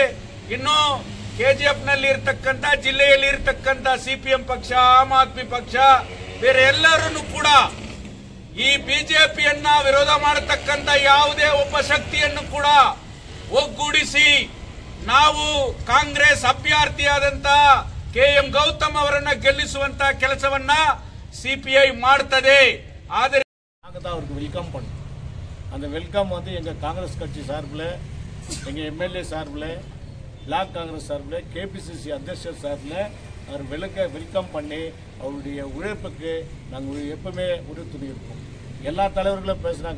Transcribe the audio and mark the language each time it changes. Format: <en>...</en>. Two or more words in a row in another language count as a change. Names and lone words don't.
<kn>ಇನ್ನು KGF ನಲ್ಲಿ ಇರತಕ್ಕಂತ, ಜಿಲ್ಲೆಯಲ್ಲಿ ಇರತಕ್ಕಂತ CPM ಪಕ್ಷ, ಆಮ್ ಆದ್ಮಿ ಪಕ್ಷ, ಬೇರೆ ಎಲ್ಲರನ್ನು ಕೂಡ ಈ ಬಿಜೆಪಿಯನ್ನ ವಿರೋಧ ಮಾಡತಕ್ಕಂತ ಯಾವುದೇ ಒಬ್ಬ ಶಕ್ತಿಯನ್ನು ಕೂಡ ಒಗ್ಗೂಡಿಸಿ ನಾವು ಕಾಂಗ್ರೆಸ್ ಅಭ್ಯರ್ಥಿಯಾದಂತ KM ಗೌತಮ್ ಅವರನ್ನ ಗೆಲ್ಲಿಸುವಂತ ಕೆಲಸವನ್ನ CPI ಮಾಡ್ತದೆ. ಆದರೆ</kn> <ta>அவருக்கு வெல்கம் பண்ணு. அந்த வெல்கம் வந்து எங்கள் காங்கிரஸ் கட்சி சார்பில், எங்கள் MLA சார்பில், பிளாக் காங்கிரஸ் சார்பில், KPCC அத்தியட்சர் சார்பில் அவர் வெல்கம் பண்ணி அவருடைய உழைப்புக்கு நாங்கள் எப்பவுமே உறுதுணை இருப்போம். எல்லா தலைவர்களும் பேசுகிறாங்க.</ta>